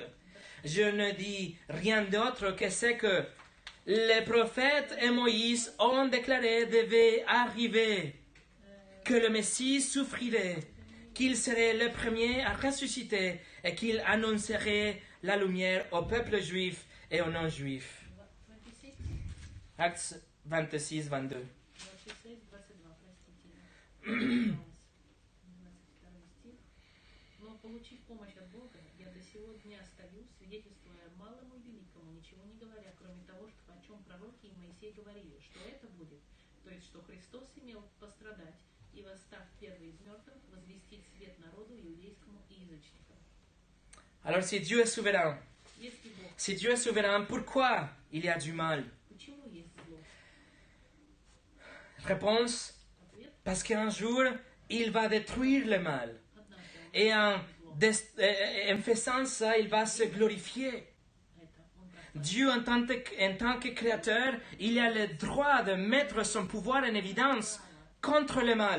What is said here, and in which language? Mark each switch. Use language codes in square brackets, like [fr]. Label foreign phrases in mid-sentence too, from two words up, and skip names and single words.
[fr] Je ne dis rien d'autre que ce que les prophètes et Moïse ont déclaré devait arriver, que le Messie souffrirait, qu'il serait le premier à ressusciter et qu'il annoncerait la lumière au peuple juif et aux non-juifs. » Actes 26, 22. [ru] Получив помощь от Бога, я до сего дня стою, свидетельствуя малому и великому, ничего не говоря, кроме того, что, о чем пророки и Моисей говорили, что это будет, то есть, что Христос имел пострадать и, восстав первый из мертвых, возвестить свет народу иудейскому и язычникам. [fr] Alors, si Dieu est souverain, pourquoi il y a du mal? [ru] Почему есть зло? [fr] Réponse, parce qu'un jour, il va détruire le mal. Et en faisant ça, il va se glorifier. Dieu, en tant que créateur, il a le droit de mettre son pouvoir en évidence contre le mal.